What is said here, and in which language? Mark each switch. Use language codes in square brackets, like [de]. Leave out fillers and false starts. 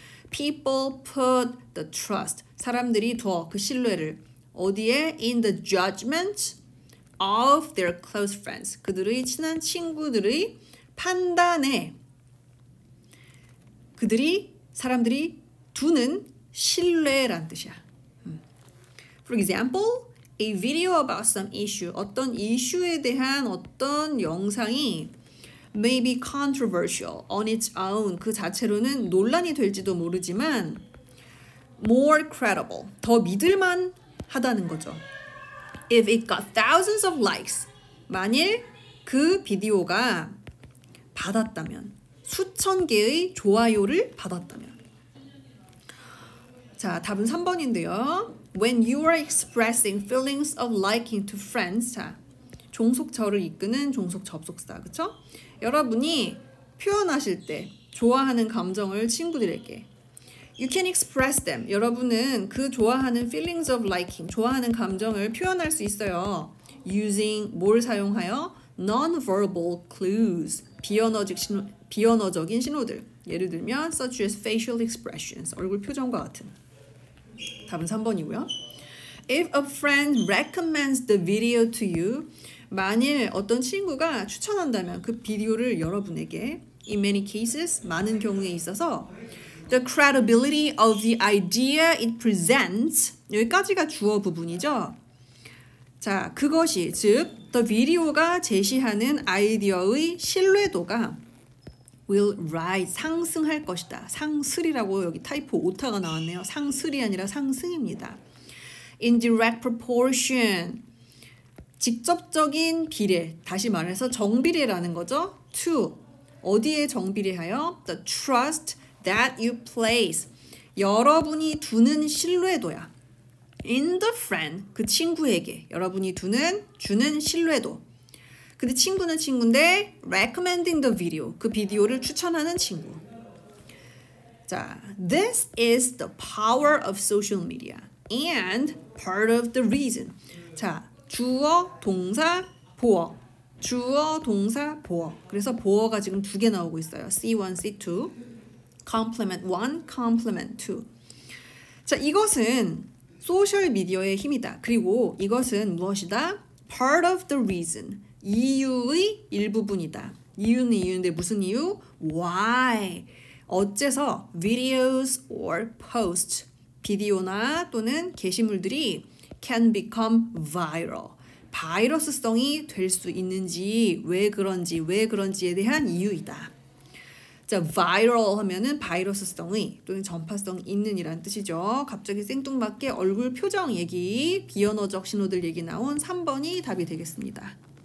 [en] People put the trust, [ko] 사람들이 둬 그 신뢰를 어디에? [en] In the judgment of their close friends, [ko] 그들의 친한 친구들의 판단에 사람들이 두는 신뢰란 뜻이야. [en] For example, a video about some issue, [ko] 어떤 이슈에 대한 어떤 영상이 [en] may be controversial on its own, [ko] 그 자체로는 논란이 될지도 모르지만 [en] more credible, [ko] 더 믿을만 하다는 거죠. [en] If it got thousands of likes, [ko] 만일 그 비디오가 받았다면, 수천 개의 좋아요를 받았다면. 자, 답은 3번인데요. [en] When you are expressing feelings of liking to friends, [ko] 자, 종속절을 이끄는 종속 접속사, 그쵸? 여러분이 표현하실 때 좋아하는 감정을 친구들에게 [en] You can express them. [ko] 여러분은 그 좋아하는 [en] feelings of liking, [ko] 좋아하는 감정을 표현할 수 있어요. [en] Using [ko] 뭘 사용하여? [en] Non-verbal clues. [ko] 비언어적인 신호들. 예를 들면 [en] such as facial expressions. [ko] 얼굴 표정과 같은. 답은 3번이고요. [en] If a friend recommends the video to you, [ko] 만일 어떤 친구가 추천한다면 그 비디오를 여러분에게 [en] in many cases, [ko] 많은 경우에 있어서 [en] the credibility of the idea it presents, [ko] 여기까지가 주어 부분이죠. 자, 그것이 즉 [en] the video [ko] 가 제시하는 아이디어의 신뢰도가 [en] will rise, [ko] 상승할 것이다. 상승이라고 여기 타이포 오타가 나왔네요. 상승이 아니라 상승입니다. [en] In direct proportion, [ko] 직접적인 비례, 다시 말해서 정비례라는 거죠. [en] To, [ko] 어디에 정비례하여? [en] The trust that you place, [ko] 여러분이 두는 신뢰도야. [en] In the friend, [ko] 그 친구에게 여러분이 주는 신뢰도. 근데 친구는 친구인데 [en] recommending the video, [ko] 그 비디오를 추천하는 친구. [en] 자, this is the power of social media and part of the reason. [ko] 자, 주어, 동사, 보어. 주어, 동사, 보어. 그래서 보어가 지금 2개 나오고 있어요. [en] C1, C2. complement 1, complement 2. [ko] 자, 이것은 소셜 미디어의 힘이다. 그리고 이것은 무엇이다? [en] part of the reason. [ko] 이유의 일부분이다. 이유는 이유인데 무슨 이유? [en] why. [ko] 어째서 [en] videos or posts, [ko] 비디오나 또는 게시물들이 [en] can become viral. [ko] 바이러스성이 될 수 있는지, 왜 그런지에 대한 이유이다. 자, viral 하면은 바이러스성의 또는 전파성이 있는 이란 뜻이죠. 갑자기 생뚱맞게 얼굴 표정 얘기, 비언어적 신호들 얘기 나온 3번이 답이 되겠습니다.